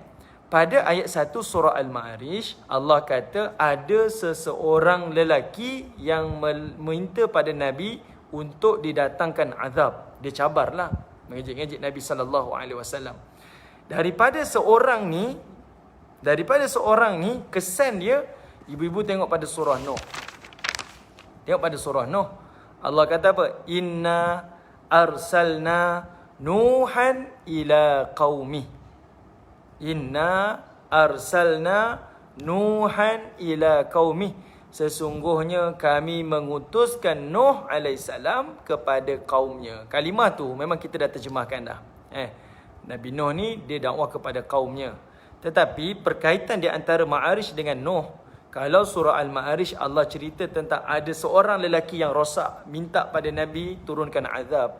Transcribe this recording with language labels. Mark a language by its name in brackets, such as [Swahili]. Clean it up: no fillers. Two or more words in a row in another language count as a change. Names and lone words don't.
[Malay] Pada ayat 1 surah Al-Ma'arij, Allah kata ada seseorang lelaki yang meminta pada Nabi untuk didatangkan azab. Dia cabarlah, mengejek-ngejek Nabi SAW. Daripada seorang ni kesan dia, ibu-ibu tengok pada surah Nuh. Tengok pada surah Nuh. Allah kata apa? [Arabic] إنا أرسلنا نوحا إلى قومه. إنا أرسلنا نوحا إلى قومه. [Malay] Sesungguhnya kami mengutuskan Nuh alaihissalam kepada kaumnya. Kalimah tu memang kita dah terjemahkan dah. Nabi Nuh ni dia dakwah kepada kaumnya. Tetapi perkaitan di antara Ma'arij dengan Nuh, kalau surah Al-Ma'arij Allah cerita tentang ada seorang lelaki yang rosak, minta pada Nabi turunkan azab.